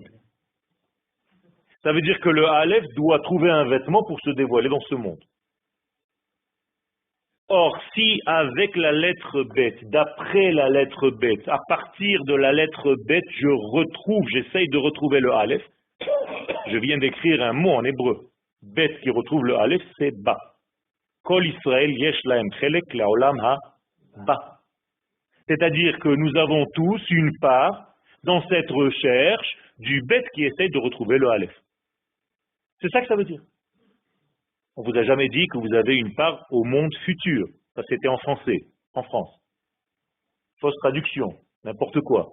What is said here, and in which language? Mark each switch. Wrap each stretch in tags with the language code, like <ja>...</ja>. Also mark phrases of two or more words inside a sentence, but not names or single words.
<fr>Ça veut dire que le Aleph doit trouver un vêtement pour se dévoiler dans ce monde. Or, si avec la lettre Bet, d'après la lettre Bet, à partir de la lettre Bet, j'essaye de retrouver le Aleph, je viens d'écrire un mot en hébreu. Bet qui retrouve le Aleph, c'est Ba.</fr> <he>כל ישראל יש להם חלק לעולם הבא.</he> <fr>C'est-à-dire que nous avons tous une part dans cette recherche du Bet qui essaye de retrouver le Aleph. C'est ça que ça veut dire. On ne vous a jamais dit que vous avez une part au monde futur. Ça, c'était en français, en France. Fausse traduction, n'importe quoi.</fr>